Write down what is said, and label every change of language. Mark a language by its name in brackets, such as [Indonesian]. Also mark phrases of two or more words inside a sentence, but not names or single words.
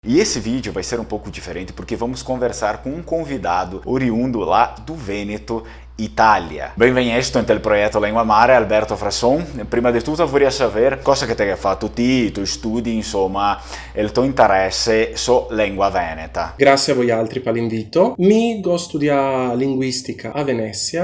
[Portuguese] E esse vídeo vai ser um pouco diferente porque vamos conversar com um convidado oriundo lá do Vêneto, Italia. [Italian] Benvenuto nel progetto Lingua Mare, Alberto Frasson. Prima di tutto vorrei sapere cosa che ti hai fatto i tuoi studi, insomma, e il tuo interesse su lingua veneta. [Venetian] Grazie a voi altri per l'invito. Mi go studiare linguistica a Venezia.